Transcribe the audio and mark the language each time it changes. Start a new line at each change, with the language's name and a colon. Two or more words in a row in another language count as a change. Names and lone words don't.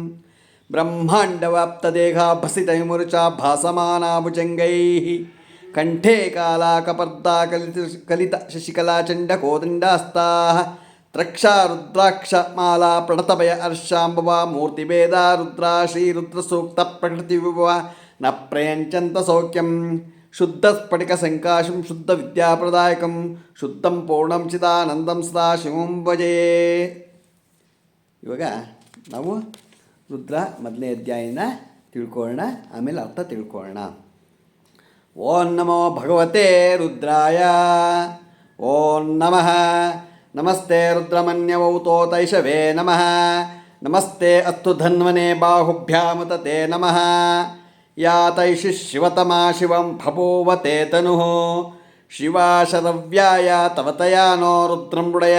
Sanskrit: ಬ್ರಹ್ಮಾಂಡವ್ಯಾಪ್ತದೇಹಾಭಸಿತೈಮುರುಚಾ ಭಾಸಮಾನಾಭುಜಂಗೈಃ ಕಂಠೇ ಕಾಲಾಕಪರ್ದಾ ಕಲಿತ ಶಶಿಕಲಾ ಚಂಡಕೋದಂಡಾಸ್ತಾಃ ತ್ರಕ್ಷಾ ರುದ್ರಾಕ್ಷ ಮಾಲಾ ಪ್ರಣತಭಯ ಹರ್ಷಾಂಬವ ಮೂರ್ತಿಭೇದ ರುದ್ರಾ ಶ್ರೀರುದ್ರಸೂಕ್ತ ಪ್ರಕೃತಿವಿಭವ ನ ಪ್ರಯಂಚಂತ ಸೌಖ್ಯಂ ಶುದ್ಧ ಸ್ಫಟಿಕ ಸಂಕಾಶಂ ಶುದ್ಧ ವಿದ್ಯಾಪ್ರದಾಯಕಂ ಶುದ್ಧಂ ಪೂರ್ಣಂ ಚಿದಾನಂದಂ ಸದಾ ಶಿವಂ ಭಜೇ.
Kannada: ಇವಾಗ ನಾವು ರುದ್ರ ಮೊದಲನೇ ಅಧ್ಯಾಯನ ತಿಳ್ಕೊಳ್ಳೋಣ, ಆಮೇಲೆ ಅರ್ಥ ತಿಳ್ಕೊಳ್ಳೋಣ.
Sanskrit: ಓಂ ನಮೋ ಭಗವತೆ ರುದ್ರಾಯ. ಓಂ ನಮಃ. ನಮಸ್ತೆ ರುದ್ರಮನ್ಯವೌತೋತೈಷವೇ ನಮಃ. ನಮಸ್ತೆ ಅಸ್ತು ಧನ್ವನೆ ಬಾಹುಭ್ಯಾಮುತತೆ ನಮಃ. ಯಾ ತೈಷಿ ಶಿವತಮಾ ಶಿವಂ ಬಭೂವತೆ ತನುಃ ಶಿವಾ ಶರವ್ಯಾಯ ತವ ತಯಾ ನೋ ರುದ್ರಂ ಮೃಡಯ.